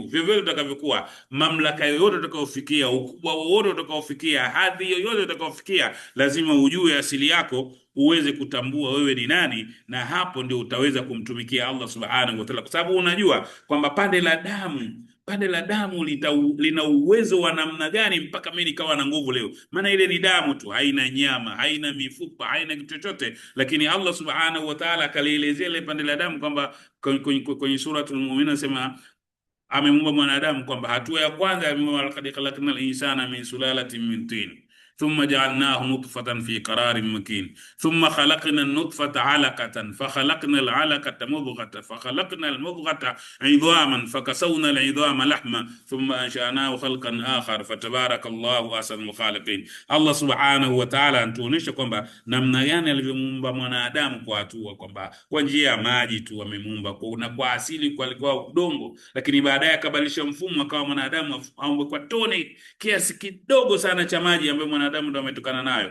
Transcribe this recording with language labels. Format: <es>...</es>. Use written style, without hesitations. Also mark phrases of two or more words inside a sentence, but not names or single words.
<sw>Vyovyote utakavyokuwa, mamlaka yoyote utakayofikia, ukubwa wowote utakaofikia, hadhi yoyote utakaofikia, lazima ujue asili yako, uweze kutambua wewe ni nani, na hapo ndio utaweza kumtumikia Allah</sw> <ar>سبحانه وتعالى,</ar> <sw>kwa sababu unajua kwamba pande la damu lina uwezo wa namna gani mpaka mimi nikawa na nguvu leo. Maana ile ni damu tu, haina nyama, haina mifupa, haina kitu chochote, lakini Allah</sw> <ar>سبحانه وتعالى</ar> <sw>akalielezea ile pande la damu kwamba kwenye suratul Mu'minun anasema amemuumba mwanadamu kwamba hatua ya kwanza amemuumba,</sw> <ar>لقد خلقنا الإنسان من سلالة من طين ثم جعلناه نطفة في قرار مكين ثم خلقنا النطفة علقة فخلقنا العلقة مضغة فخلقنا المضغة عظاما فكسونا العظام لحما ثم أنشأناه خلقا آخر فتبارك الله أحسن الخالقين.</ar> <sw>Allah</sw> <ar>سبحانه وتعالى</ar> <sw>anatuonesha kwamba namna gani alivyomuumba mwanadamu kwa hatua, kwamba kwa njia ya maji tu amemuumba, na kwa asili kwa udongo, lakini baadaye akabadilisha mfumo akawa mwanadamu aumbwe kwa tone kiasi kidogo sana cha maji ambayo mwanadamu ndo ametokana nayo.</sw>